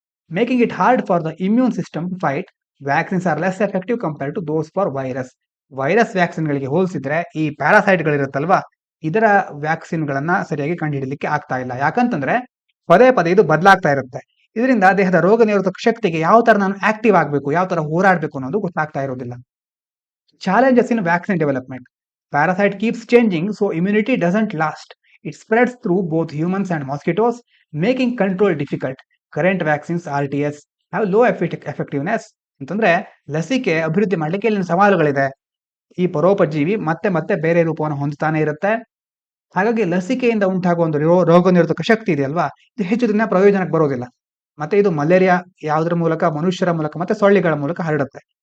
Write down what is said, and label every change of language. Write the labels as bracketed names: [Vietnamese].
[English] Making it hard for the immune system to fight. Vaccines are less effective compare to those for virus. [Kannada] Virus vaccine ಗಳಿಗೆ ಹೋಲಿಸಿದ್ರೆ ಈ parasite ಗಳಿರುತ್ತಲ್ವಾ, ಇದರ vaccine ಗಳನ್ನ ಸರಿಯಾಗಿ ಕಂಡುಹಿಡಲಿಕ್ಕೆ ಆಗ್ತಾ ಇಲ್ಲ. ಯಾಕಂತಂದ್ರೆ ಪದೇ ಪದೇ ಇದು ಬದಲಾಗ್ತಾ ಇರುತ್ತೆ. ಇದರಿಂದ ದೇಹದ ರೋಗ ನಿರೋಧಕ ಶಕ್ತಿಗೆ ಯಾವ ತರ ನಾನು ಆಕ್ಟಿವ್ ಆಗಬೇಕು, ಯಾವ ತರ ಹೋರಾಡಬೇಕು ಅನ್ನೋದು ಗೊತ್ತಾಗ್ತಾ ಇರೋದಿಲ್ಲ. [English] Challenges in vaccine development. Parasite keeps changing, so immunity doesn't last. It spreads through both humans and mosquitoes, making control difficult. Current vaccines, RTS, have low effectiveness. [Kannada] ಅಂತಂದ್ರೆ ಲಸಿಕೆ ಅಭಿವೃದ್ಧಿ ಮಾಡ್ಲಿಕ್ಕೆ ಇಲ್ಲಿನ ಸವಾಲುಗಳಿದೆ. ಈ ಪರೋಪಜೀವಿ ಮತ್ತೆ ಮತ್ತೆ ಬೇರೆ ರೂಪವನ್ನು ಹೊಂದುತ್ತಾನೆ ಇರುತ್ತೆ. ಹಾಗಾಗಿ ಲಸಿಕೆಯಿಂದ ಉಂಟಾಗುವ ಒಂದು ರೋಗ ನಿರೋಧಕ ಶಕ್ತಿ ಇದೆಯಲ್ವಾ, ಇದು ಹೆಚ್ಚು ದಿನ ಪ್ರಯೋಜನಕ್ಕೆ ಬರೋದಿಲ್ಲ. ಮತ್ತೆ ಇದು ಮಲೇರಿಯಾ ಯಾವುದ್ರ ಮೂಲಕ, ಮನುಷ್ಯರ ಮೂಲಕ ಮತ್ತೆ ಸೊಳ್ಳೆಗಳ ಮೂಲಕ ಹರಡುತ್ತೆ.